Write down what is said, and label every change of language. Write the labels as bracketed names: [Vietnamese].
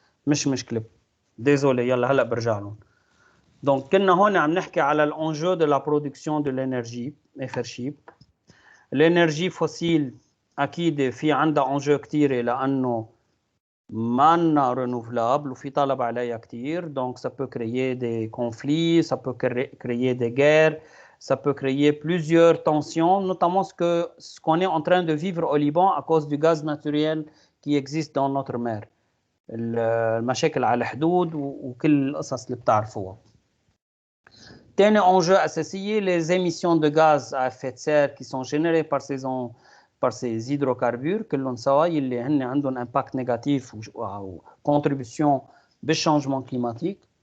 [Arabic] مش مشكله، ديزولي، يلا هلا برجع لهم. دونك كنا هون عم نحكي على الانجو دو لا برودكسيون دو الانرجي. اخر شيء الانرجي فوسيل اكيد في عندها انجو كثيره لانه مانا رينوفلابل وفي طلب عليها كثير. [French] دونك ça peut créer des conflits, ça peut créer des guerres, ça peut créer plusieurs tensions, notamment ce qu'on est en train de vivre au Liban à cause du gaz naturel qui existe dans notre mer. [Arabic] المشاكل على الحدود وكل القصص اللي بتعرفوها. [French] تاني enjeu associé, les émissions de gaz à effet de serre qui sont générées par ces hydrocarbures [Arabic] كلهم سوا اللي هن عندهم [French] impact négatif ou contribution بالchangement climatique.